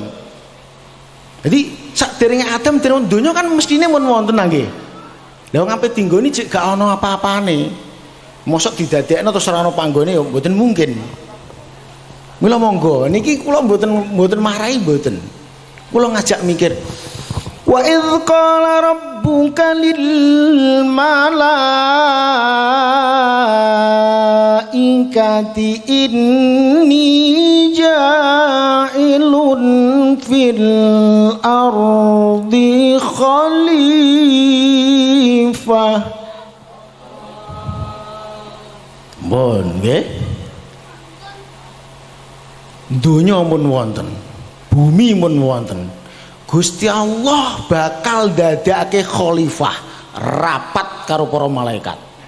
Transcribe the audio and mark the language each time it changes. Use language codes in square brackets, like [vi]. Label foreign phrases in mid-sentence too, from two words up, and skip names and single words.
[jv] Jadi saderenge Adam dereng donya kan mestine mun wonten nggih. Lah wong ape tinggoni jek gak ana apa-apane. Mosok didadekno terus ora ana panggone ya mboten mungkin. Mula monggo niki kula mboten marahi mboten. Kula ngajak mikir. [ar] وإذ قال ربك للملائكة إني جاعل في الأرض خليفة. [jv] Bon nggih. Donya mun wonten, bumi mun wonten. Gusti Allah bakal dadekake khalifah rapat karo para malaikat.